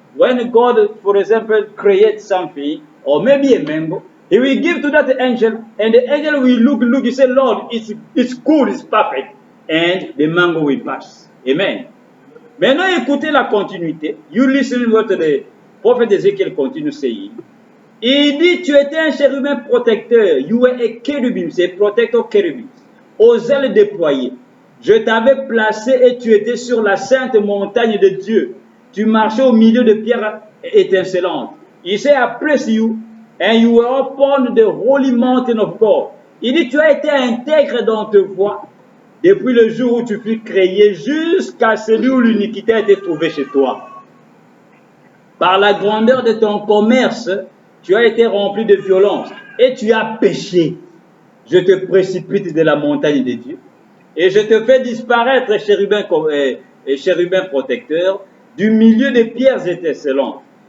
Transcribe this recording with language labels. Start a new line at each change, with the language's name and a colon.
English: When God, for example, creates something, or maybe a mango, he will give to that angel, and the angel will look, he say, Lord, it's good, it's perfect, and the mango will pass. Amen.
French: Maintenant, écoutez la continuité.
English: You listen what the prophet Ezekiel continue saying.
French: Il dit, tu étais un chérubin protecteur.
English: You were a cherubim,
French: c'est protector cherubim. Aux ailes déployées. Je t'avais placé et tu étais sur la sainte montagne de Dieu. Tu marchais au milieu de pierres étincelantes.
English: He said, I placed you and you were upon the holy mountain of God.
French: Il dit, tu as été intègre dans tes voies depuis le jour où tu fus créé jusqu'à celui où l'iniquité a été trouvée chez toi. Par la grandeur de ton commerce, tu as été rempli de violence et tu as péché. Je te précipite de la montagne de Dieu et je te fais disparaître, chérubin protecteur, du milieu des pierres étincelantes.